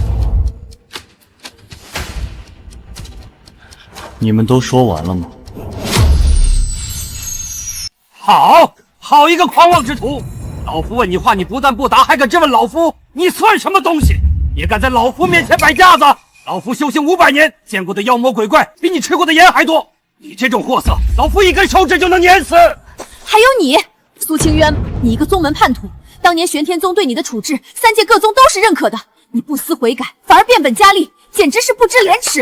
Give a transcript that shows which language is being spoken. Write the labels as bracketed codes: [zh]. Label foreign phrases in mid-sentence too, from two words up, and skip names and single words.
[zh] 你们都说完了吗？好一个狂妄之徒！老夫问你话，你不但不答，还敢质問老夫，你算什么東西？也敢在老夫面前擺架子？老夫修行500年，見過的妖魔鬼怪比你吃過的鹽還多。你這種貨色，老夫一根手指就能碾死。還有你，蘇清淵，你一個宗門叛徒，當年玄天宗對你的處置，3屆各宗都是認可的，你不思悔改，反而變本加厲，簡直是不知廉恥。